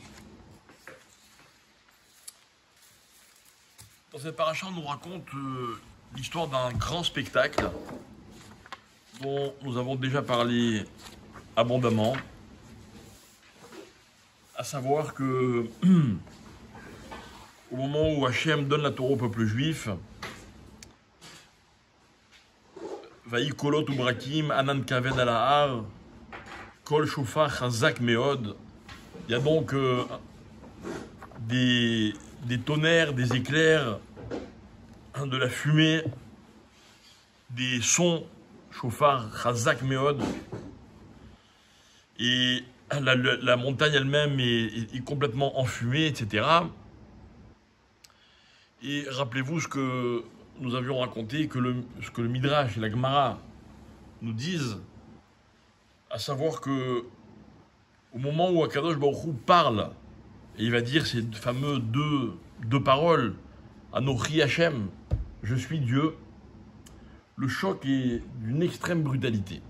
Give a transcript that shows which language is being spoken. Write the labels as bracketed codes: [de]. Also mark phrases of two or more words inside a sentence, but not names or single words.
[fr] Dans cette paracha, on nous raconte l'histoire d'un grand spectacle dont nous avons déjà parlé abondamment, à savoir que au moment où Hachem donne la Torah au peuple juif, [he] ויהי קולות וברקים ענן כבד על ההר קול שופר חזק מאד. [fr] Il y a donc des tonnerres, des éclairs, de la fumée, des sons [he] שופר חזק מאד, [fr] et la montagne elle-même est complètement enfumée, etc. Et rappelez-vous ce que nous avions raconté, ce que le Midrash et la Gemara nous disent, à savoir que au moment où Akadosh Baruch Hu parle, et il va dire ces fameux deux paroles, [he] אנכי השם, [fr] je suis Dieu, le choc est d'une extrême brutalité.